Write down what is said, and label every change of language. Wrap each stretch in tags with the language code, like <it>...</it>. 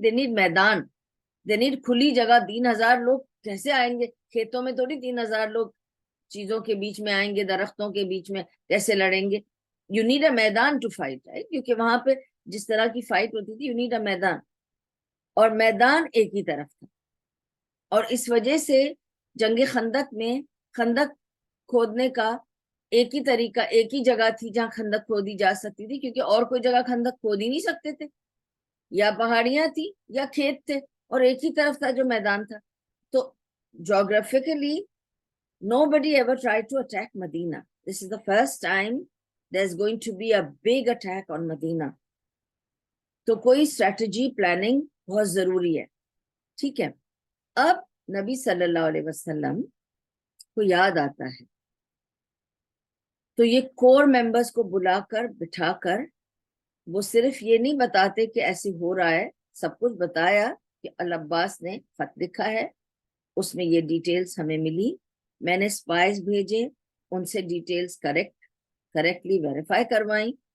<en>they need میدان، they need</en> <ur>کھلی جگہ. 3,000 لوگ کیسے آئیں گے کھیتوں میں؟ تھوڑی 3,000 لوگ چیزوں کے بیچ میں آئیں گے، درختوں کے بیچ میں کیسے لڑیں گے؟</ur> <en>you need a میدان to fight,</en> <ur>کیونکہ وہاں پہ جس طرح کی فائٹ ہوتی تھی،</ur> <en>you need a میدان،</en> <ur>اور میدان ایک ہی طرف تھا. اور اس وجہ سے جنگ خندق میں خندق کھودنے کا ایک ہی طریقہ، ایک ہی جگہ تھی جہاں خندق کھودی جا سکتی تھی، کیونکہ اور کوئی جگہ خندق کھود ہی نہیں سکتے تھے. یا پہاڑیاں تھی یا کھیت تھے، اور ایک ہی طرف تھا جو میدان تھا.</ur> <en>تو geographically nobody ever tried to attack Medina. This is the first time there's going to be a big attack on Medina.</en> <ur>تو کوئی اسٹریٹجی پلاننگ بہت ضروری ہے. ٹھیک ہے، اب نبی صلی اللہ علیہ وسلم کو یاد آتا ہے تو یہ کور ممبرز کو بلا کر بٹھا کر وہ صرف یہ نہیں بتاتے کہ ایسے ہو رہا ہے، سب کچھ بتایا کہ العباس نے خط لکھا ہے، اس میں یہ ڈیٹیلز ہمیں ملی، میں نے سپائز بھیجے، ان سے ڈیٹیلز کریکٹلی ویریفائی کروائیں.</ur>